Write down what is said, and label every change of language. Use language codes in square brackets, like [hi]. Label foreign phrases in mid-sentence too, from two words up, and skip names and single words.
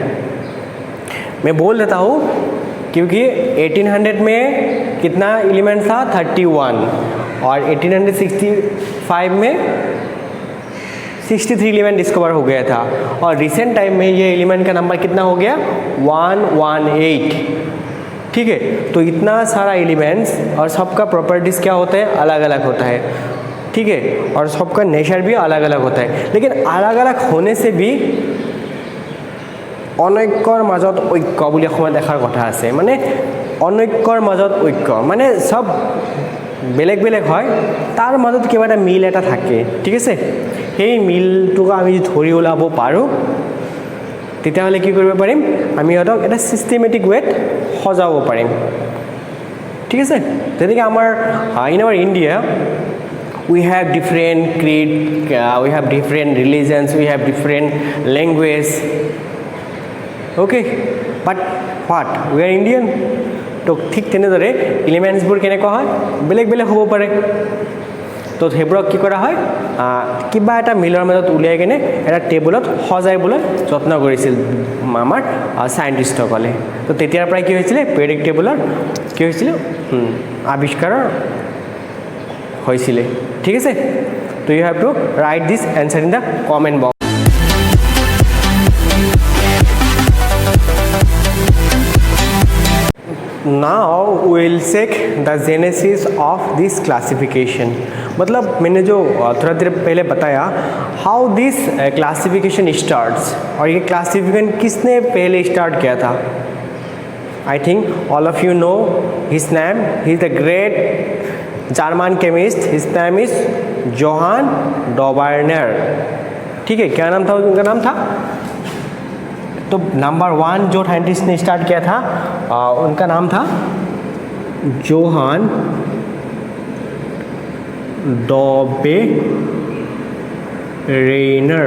[hi] मैं बोल देता हूँ क्योंकि 1800 में कितना एलिमेंट था, 31, और 1865 में 63 एलिमेंट डिस्कवर हो गया था, और [en] recent time [hi] में ये एलिमेंट का नंबर कितना हो गया, 118। ठीक है, तो इतना सारा एलिमेंट्स और सबका प्रॉपर्टीज़ क्या होता है, अलग अलग होता है। ठीक है, और सबका नेचर भी अलग अलग होता है, लेकिन अलग अलग होने से भी [as] অনৈক্যৰ মাজত ঐক্য বুলি অসমত দেখাৰ কথা আছে। মানে অনৈক্যৰ মাজত ঐক্য মানে সব বেলেগ বেলেগ হয়, তাৰ মাজত কিবা এটা মিল এটা থাকে। ঠিক আছে, সেই মিলটোক আমি ধৰি ওলাব পাৰোঁ, তেতিয়াহ'লে কি কৰিব পাৰিম, আমি সিহঁতক এটা [en] systematic wayত [as] সজাব পাৰিম। ঠিক আছে, যেনেকৈ আমাৰ [en] in our India we have different creed, we have different religions, we have different language, okay, but what, we are Indian। [as] তো ঠিক তেনেদৰে এলিমেণ্টছবোৰ কেনেকুৱা হয়, বেলেগ বেলেগ হ'ব পাৰে। তো সেইবোৰক কি কৰা হয়, কিবা এটা মিলৰ মাজত উলিয়াই কিনে এটা টেবুলত সজাইবলৈ যত্ন কৰিছিল আমাৰ চাইণ্টিষ্টসকলে। তো তেতিয়াৰ পৰাই কি হৈছিলে, [en] periodic tableৰ [as] কি হৈছিলে, আৱিষ্কাৰ হৈছিলে। ঠিক আছে, তো [en] you have to write this answer in the comment box. now will check the genesis of this classification. [hi] मतलब मैंने जो थोड़ा देर पहले बताया [en] how this classification starts, [hi] और ये क्लासिफिकेशन किसने पहले स्टार्ट किया था। [en] I think all of you know his name, he is the great German chemist his name is जोहान डॉबर्नर। [hi] ठीक है, क्या नाम था उनका? नाम था, तो नंबर 1 जो साइंटिस्ट ने स्टार्ट किया था उनका नाम था जोहान डॉबेरेनर।